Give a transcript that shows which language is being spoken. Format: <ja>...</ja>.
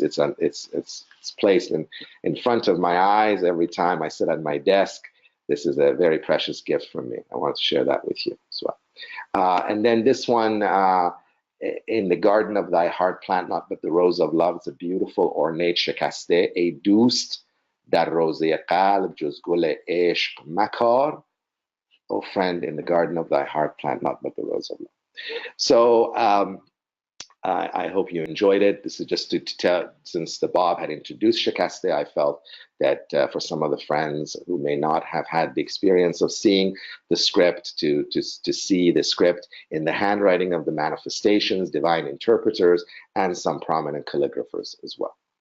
<en>It's placed in front of my eyes every time I sit at my desk. This is a very precious gift from me. I want to share that with you as well. And then this one, in the garden of thy heart, plant not but the rose of love. It's a beautiful ornate shikaste, a doost.</en> <fa>در روضه قلب جز گل عشق مکار.</fa> <en>O friend, in the garden of thy heart plant not but the rose of love. So I hope you enjoyed it. This is just to tell, since the Bab had introduced Shikaste, I felt that for some of the friends who may not have had the experience of seeing the script, to see the script in the handwriting of the manifestations, divine interpreters, and some prominent calligraphers as well.</en>